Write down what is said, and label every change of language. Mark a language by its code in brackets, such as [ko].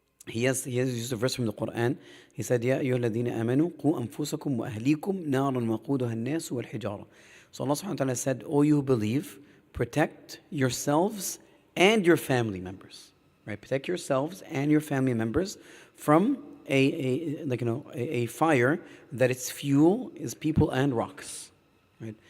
[en] he has used a verse from the Quran. He said, [ar] "Ya أيها الذين آمنوا قوا أنفسكم وأهليكم نارا وقودها الناس والحجارة." [en] So Allah subhanahu wa ta'ala said, "O you who believe, protect yourselves and your family members." Right? Protect yourselves and your family members from a fire that its fuel is people and rocks. Right?